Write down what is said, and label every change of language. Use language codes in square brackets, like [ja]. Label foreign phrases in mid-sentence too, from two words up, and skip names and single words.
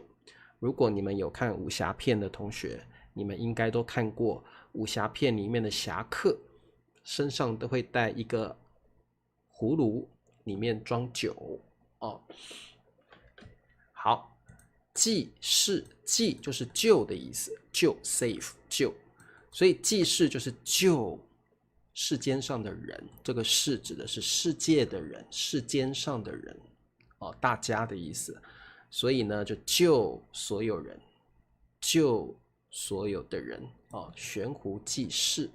[zh] 如果你們有看武俠片的同學，你們應該都看過武俠片裡面的俠客身上都會帶一個葫蘆，裡面裝酒哦。好，濟世，濟就是救的意思，救 save 救，所以濟世就是救世間上的人，這個世指的是世界的人，世間上的人哦，大家的意思。所以呢，就救所有人，救所有的人哦，懸壺濟世。